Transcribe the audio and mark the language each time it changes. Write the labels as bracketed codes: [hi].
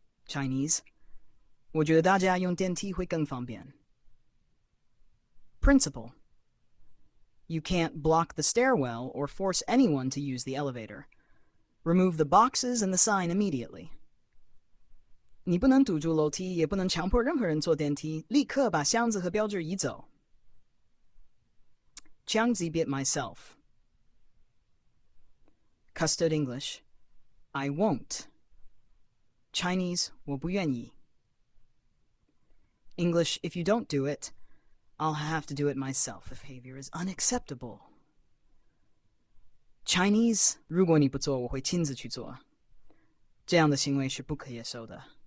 [en] Chinese. [zh] 我觉得大家用电梯会更方便。Principal. [en] You can't block the stairwell or force anyone to use the elevator. Remove the boxes and the sign immediately. [zh] 你不能堵住楼梯，也不能强迫任何人坐电梯，立刻把箱子和标志移走。 [en] Jiangzi myself. Custard English. I won't. Chinese, [zh] 我不愿意。 [en] English, if you don't do it, I'll have to do it myself. The behavior is unacceptable. [zh] Chinese, 如果你不做，我会亲自去做。这样的行为是不可接受的。